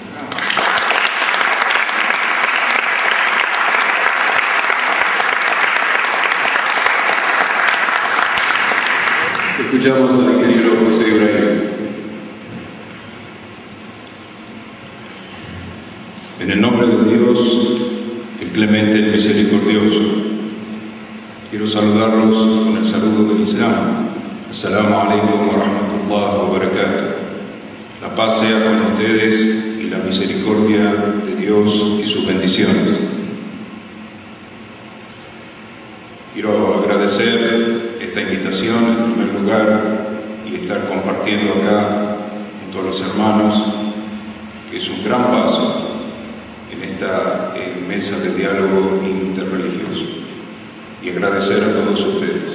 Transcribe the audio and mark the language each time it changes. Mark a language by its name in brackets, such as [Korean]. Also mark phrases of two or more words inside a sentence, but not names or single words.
[Spanish] Escuchamos al ingeniero José Ibrahim. En el nombre de Dios, el clemente, el misericordioso, quiero saludarlos con el saludo del Islam. [Arabic] السلام عليكم ورحمة الله وبركاته. [Spanish] La paz sea con ustedes y la misericordia de Dios y sus bendiciones. Quiero agradecer esta invitación en primer lugar y estar compartiendo acá junto a los hermanos, que es un gran paso en esta mesa de diálogo interreligioso, y agradecer a todos ustedes.